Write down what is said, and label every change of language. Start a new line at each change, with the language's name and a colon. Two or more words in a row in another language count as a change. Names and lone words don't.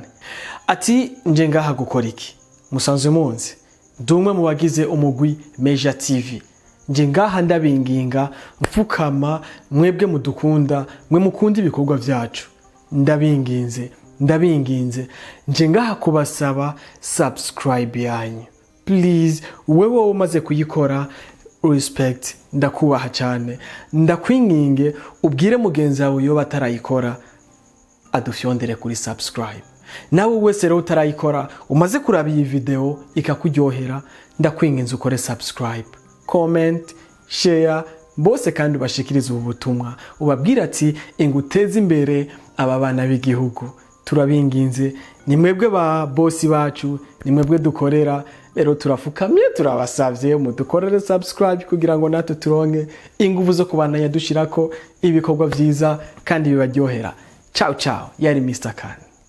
Rundi: Ati nje ngaha gukora iki? Musanzwe munzi ndumwe mu bagize umugwi Meja TV. nje ngaha ndabinginga mfukama mwebwe mudukunda mwe mukunda ibikorwa vyacu ndabinginze nje ngaha kubasaba subscribe yanyu please wewe umaze kuyikora respect ndakubaha cyane ndakwinginge ubwire mugenzi wawe yo batarayikora adufyondere kuri subscribe nawe wese rero utarayikora umaze kuraba iyi video ikakuryohera ndakwinginze ukore
English: subscribe comment share
Rundi: bose kandi ubashikirize ubu butumwa ubabwira ati inguteze imbere aba bana b'igihugu turabinginze ni mwebwe ba bosi bacu ni mwebwe dukorera rero turafukamye turabasavye mudukorere subscribe kugira ngo natwe turonke ingufu zo kubandanya dushirako ibikorwa vyiza kandi bibaryohera ciao yari Mr. Khan.